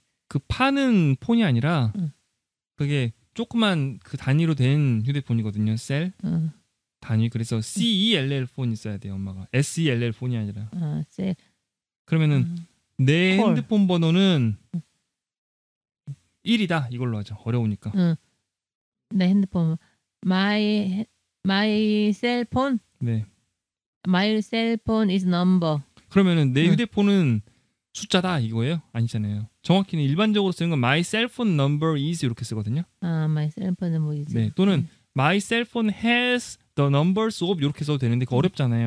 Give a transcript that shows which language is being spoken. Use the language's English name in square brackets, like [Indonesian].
[Korean] 그 파는 폰이 아니라 그게 조그만 그 단위로 된 휴대폰이거든요. 셀 단위. 그래서 CELL 폰이 써야 돼요. 엄마가 SELL 폰이 아니라. 셀. 그러면은 내 핸드폰 번호는 1이다 이걸로 하죠. 어려우니까. 내 핸드폰 [English] my cell phone. [Korean] 네. [English] My cell phone is number. [Korean] 그러면은 내 휴대폰은 숫자다 이거예요? 아니잖아요. 정확히는 일반적으로 쓰는 건 [English] my cell phone number is [Korean] 이렇게 쓰거든요. [English] my cell phone [Korean] 뭐 [English] is. [Korean] 네. 또는 [English] my cell phone has the numbers of [Korean] 이렇게 써도 되는데 그거 어렵잖아요.